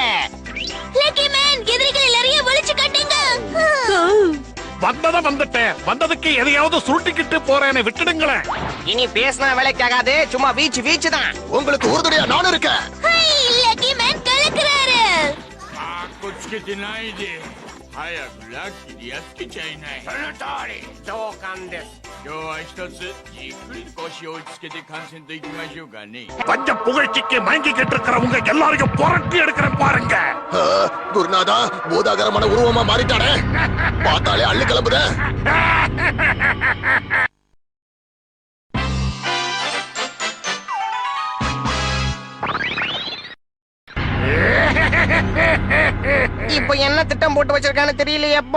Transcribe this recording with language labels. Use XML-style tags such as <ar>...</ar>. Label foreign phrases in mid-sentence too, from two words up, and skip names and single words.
<ta>லக்கி மேன், எதிரிகள் எல்லாரையும் ஒளிச்சு கட்டுங்க. வந்தத வந்துட்டேன். வந்ததுக்கு எதையாவது சுருட்டிக்கிட்டு போறேன்னு விட்டுடுங்களேன். இனி பேசினா வேலைக்காகாது. சும்மா வீச்சு வீச்சு தான். உங்களுக்கு உறுதுணையா நான் இருக்கேன். லக்கி மேன் கலக்குறாரு.</ta> <ja>こつけてないで早くラッキーでやっつけちゃいない。その通り同感です。今日は一つじっくり腰を落ち着けて観戦といきましょうかね。</ja> <ta>பஞ்ச புகழ்ச்சிக்கு மயங்கிக்கிட்டு இருக்கிறவங்க எல்லாரையும் புரட்டி எடுக்கிறேன் பாருங்க. குருநாதா பூதாகரமான உருவமா மாறிட்டானே, பார்த்தாலே அள்ளு கிளம்புத. இப்ப என்ன திட்டம் போட்டு வச்சிருக்கான்னு தெரியலையப்பா.</ta>